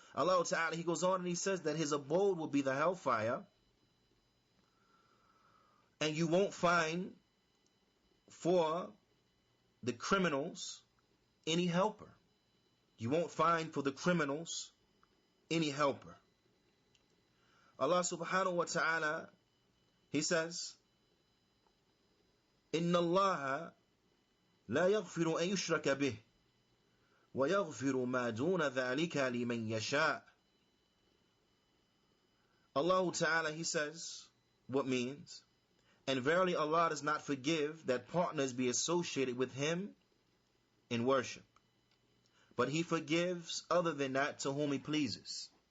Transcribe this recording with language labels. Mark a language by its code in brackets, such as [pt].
[en] Allah Ta'ala, He goes on and He says that His abode will be the hellfire, and you won't find for the criminals any helper. You won't find for the criminals any helper. [ar] Allah subhanahu wa ta'ala, [en] He says, [ar] إِنَّ اللَّهَ لَا يَغْفِرُ أَن يُشْرَكَ بِهِ وَيَغْفِرُ مَا دُونَ ذَلِكَ لِمَنْ يَشَاءُ. [en] Allah Ta'ala, He says, what means? And verily Allah does not forgive that partners be associated with Him in worship, but He forgives other than that to whom He pleases.